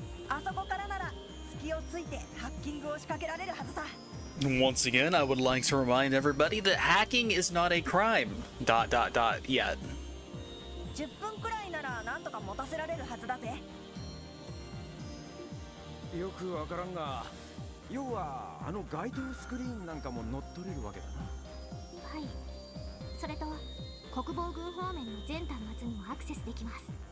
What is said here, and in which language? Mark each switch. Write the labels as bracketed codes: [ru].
[ja] あそこからなら隙をついてハッキングを仕掛けられるはずさ。 [en] Once again, I would like to remind everybody that hacking is not a crime. ... yet. [ja] 10分くらいならなんとか持たせられるはずだぜ。よくわからんが、要はあの街頭スクリーンなんかも乗っ取れるわけだな。はい、それと国防軍方面の全端末にもアクセスできます。